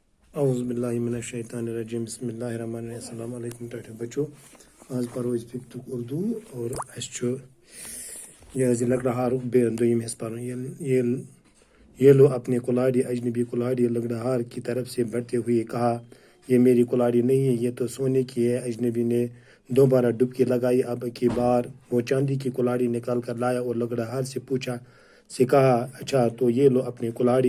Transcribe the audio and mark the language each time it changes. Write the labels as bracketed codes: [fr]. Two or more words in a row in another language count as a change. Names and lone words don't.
[ar] اعوذ باللہ من الشیطان الرجیم بسم اللہ الرحمن الرحیم السلام علیکم [ks] ٹاٹھے بچو آج پرو اس ففتک اردو اور اس یہ لکڑہارک دویم حص پرن [ur] یہ لو اپنے کلاڑی اجنبی کلاڑی لکڑہار کی طرف سے بڑھتے ہوئے کہا یہ میری کلاڑی نہیں ہے، یہ تو سونے کی ہے۔ اجنبی نے دوبارہ ڈبکی لگائی، اب کی بار وہ چاندی کی کلاڑی نکال کر لایا اور لکڑہار سے کہا اچھا تو یہ لو اپنی کلاڑی۔